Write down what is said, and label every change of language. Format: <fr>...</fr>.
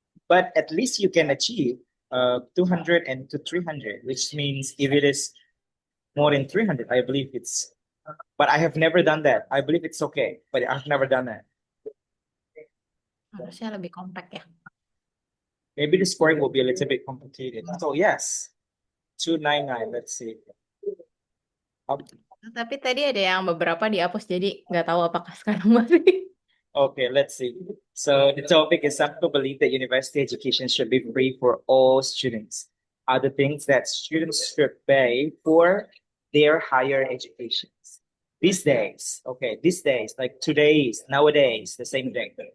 <en>But at least you can achieve 200 and to 300, which means if it is more than 300, I believe it's. But I have never done that. I believe it's okay, but I've never done that.</en> <id>harusnya lebih kompak ya.</id> <en>Maybe the scoring will be a little bit complicated. So yes, 299. Let's see.</en> <id>Tapi tadi ada yang beberapa dihapus, jadi nggak tahu apakah sekarang masih.</id> <en>Okay, let's see. So the topic is some people believe that university education should be free for all students. are the things that students should pay for their higher education. These days, okay, these days, like today's, nowadays, the same thing.</en>